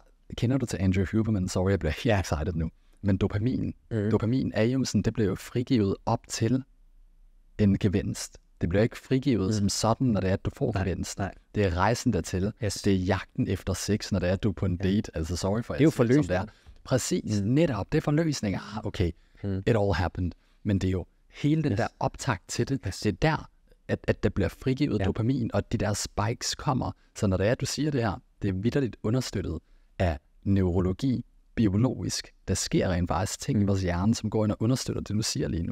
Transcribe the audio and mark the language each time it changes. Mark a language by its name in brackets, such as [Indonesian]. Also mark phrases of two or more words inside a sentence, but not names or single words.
[Danish] Kender du til Andrew Huberman? Sorry, jeg bliver helt excited nu. Men dopamin er jo sådan, det bliver jo frigivet op til en gevinst. Det bliver ikke frigivet som sådan, når det er, at du får gevinst. Nej. Det er rejsen dertil. Yes. Det er jagten efter sex, når det er, at du er på en date. Altså, [English] sorry for, [Danish] det er jo forløsning. Præcis, netop. Det er forløsning. [English] Okay, it all happened. [Danish] Men det er jo hele den der optakt til det. Det er der, at der bliver frigivet dopamin, og de der spikes kommer. Så når det er, at du siger det her, det er vitterligt understøttet af neurologi, biologisk. Der sker rent faktisk ting i vores hjerne, som går ind og understøtter det, du siger lige nu.